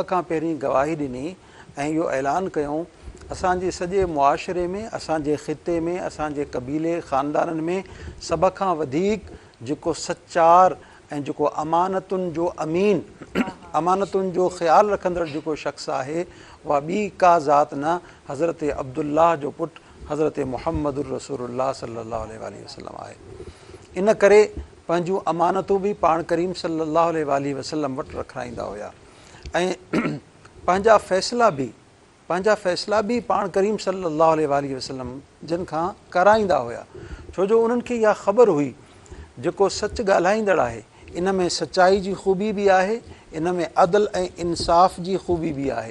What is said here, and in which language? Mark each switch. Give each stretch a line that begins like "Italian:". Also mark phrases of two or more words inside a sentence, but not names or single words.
Sindhi: खां पहिरीं गवाही ॾिनी ऐं इहो ऐलान कयूं असांजे सॼे मुआशिरे में, असांजे ख़िते में, असांजे क़बीले ख़ानदाननि में सभ खां वधीक जेको सचार ऐं जेको अमानतुनि जो अमीन, अमानतुनि जो ख़्यालु रखंदड़ जेको शख़्स आहे उहा ॿी का ज़ात न हज़रत अब्दुल्लाह जो पुटु हज़रत मुहम्मद रसूलुल्लाह
Arabic: صلى الله عليه وسلم
Sindhi: आहे। इन करे पंहिंजूं अमानतूं बि पाण करीम
Arabic: صلى الله عليه وسلم
Sindhi: वटि रखाईंदा हुया ऐं पंहिंजा फ़ैसिला बि पाण करीम
Arabic: صلى الله عليه وسلم
Sindhi: जिन खां कराईंदा हुया, छो जो उन्हनि खे इहा ख़बर हुई जेको सच ॻाल्हाईंदड़ आहे इन में सचाई जी ख़ूबी बि आहे, इन में अदल ऐं इंसाफ़ जी ख़ूबी बि आहे।